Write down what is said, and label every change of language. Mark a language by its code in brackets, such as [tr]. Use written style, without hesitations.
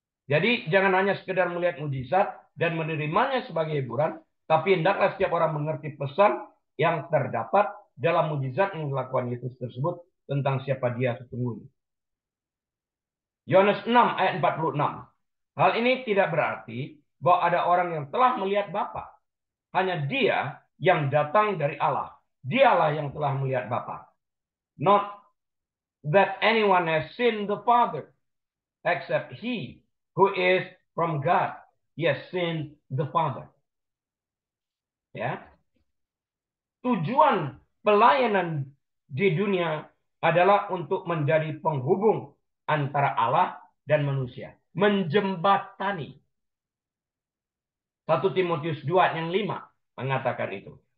[id] Jadi jangan hanya sekedar melihat mujizat dan menerimanya sebagai hiburan, tapi hendaklah setiap orang mengerti pesan yang terdapat dalam mujizat yang dilakukan Yesus tersebut tentang siapa dia sesungguhnya. Yohanes 6 ayat 46. Hal ini tidak berarti bahwa ada orang yang telah melihat Bapa. Hanya dia yang datang dari Allah. Dialah yang telah melihat Bapa. [en] Not that anyone has seen the Father, except he who is from God. He has seen the Father. Ya. [id] Tujuan pelayanan di dunia adalah untuk menjadi penghubung antara Allah dan manusia. Menjembatani. 1 Timotius 2 yang 5 mengatakan itu.